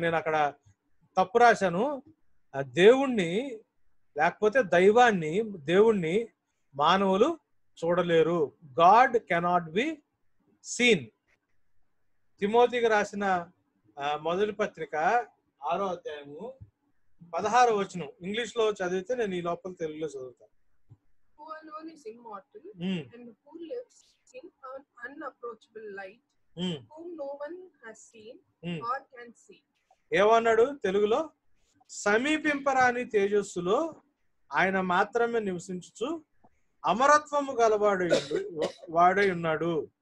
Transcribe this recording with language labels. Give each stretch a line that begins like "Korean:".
Telugu: నేను అక్కడ తప్పు రాశాను. దేవుణ్ణి లేకపోతే దైవాన్ని, దేవుణ్ణి మానవులు చూడలేరు.
English: God cannot be seen.
Telugu: తిమోతికి రాసిన మొదటి పత్రిక 6వ అధ్యాయము 16వ వచనం ఇంగ్లీష్ లో చదివితే నేను ఈ లోపల తెలుగులో చదువుతాను.
English: Who alone is immortal and who lives in an unapproachable light, whom no one has seen or can see.
Telugu: ఏమన్నాడు తెలుగులో? సమీపింపరాని తేజస్సులో ఆయన మాత్రమే నివసించుచు అమరత్వము వాడై ఉన్నాడు.